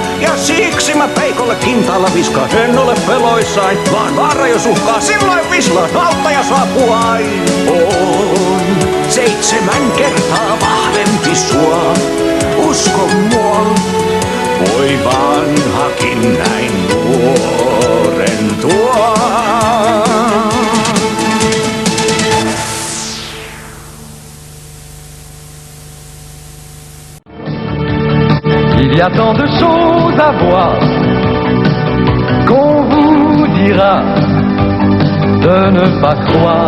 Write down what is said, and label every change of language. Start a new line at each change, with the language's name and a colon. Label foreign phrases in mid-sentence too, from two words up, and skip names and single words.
Finnish: Ja siksi mä peikolle kintaalla viskaan. En ole peloissain, vaan vaara jos uhkaa, silloin vislaan. Auttaja saapuu aina. On 7 kertaa vahvempi sua, usko mua. Voi vanhakin näin nuorentua.
French: Il y a tant de choses à voir qu'on vous dira de ne pas croire.